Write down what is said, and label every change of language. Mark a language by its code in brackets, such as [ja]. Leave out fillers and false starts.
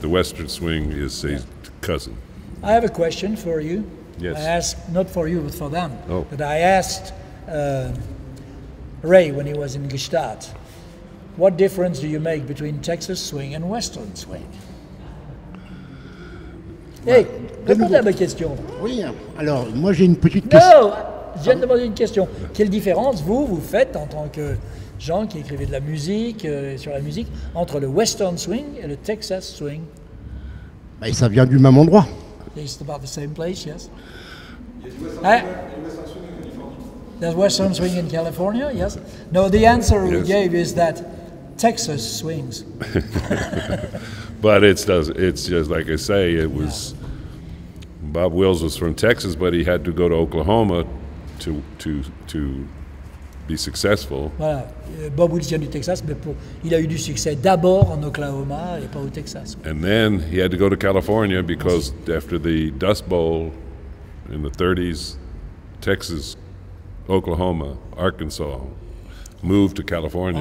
[en] The Western swing is a cousin. I have a question for you. Yes. I asked, not for you, but for them. Oh. But I asked Ray when he was in Gstaad, what difference do you make between Texas swing and Western swing? [fr] Hey, répondez à ma question. Oui, alors moi j'ai une petite question. Non, je viens de demander une question. Quelle différence vous faites en tant que gens qui écrivez de la musique, sur la musique, entre le Western swing et le Texas swing? Bah, ça vient du même endroit. [en] It's about the same place, yes. There's Western swing in California, yes. No, the answer we Yes. gave is that Texas swings. But it's just like I say. It was Bob Wills was from Texas, but he had to go to Oklahoma to be successful. [fr] Voilà. Bob Wills vient du Texas, mais il a eu du succès d'abord en Oklahoma et pas au Texas. [en] And then he had to go to California because after the Dust Bowl in the 30s, Texas, Oklahoma, Arkansas moved to California.